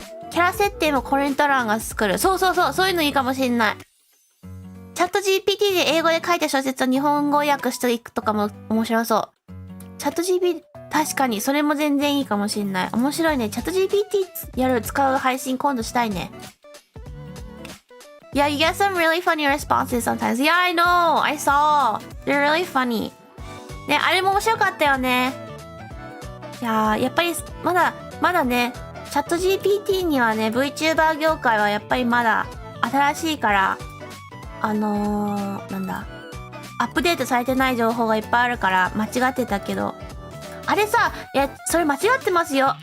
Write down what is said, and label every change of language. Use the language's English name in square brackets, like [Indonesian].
[Japanese] キャラ設定もコメント欄が作る。そう、そういうのいいかもしんない。チャット GPT で英語で書いた小説を日本語訳していくとかも面白そう。チャット GPT、確かに、それも全然いいかもしんない。面白いね。チャット GPT 使う配信今度したいね。 [English] Yeah, you get some really funny responses sometimes. Yeah, I know. I saw. They're really funny. [Japanese] ね、あれも面白かったよね。いやー、やっぱり、まだね、チャット GPT にはね、VTuber 業界はやっぱりまだ新しいから、なんだ。アップデートされてない情報がいっぱいあるから間違ってたけど、あれさ、いや、それ間違ってますよ。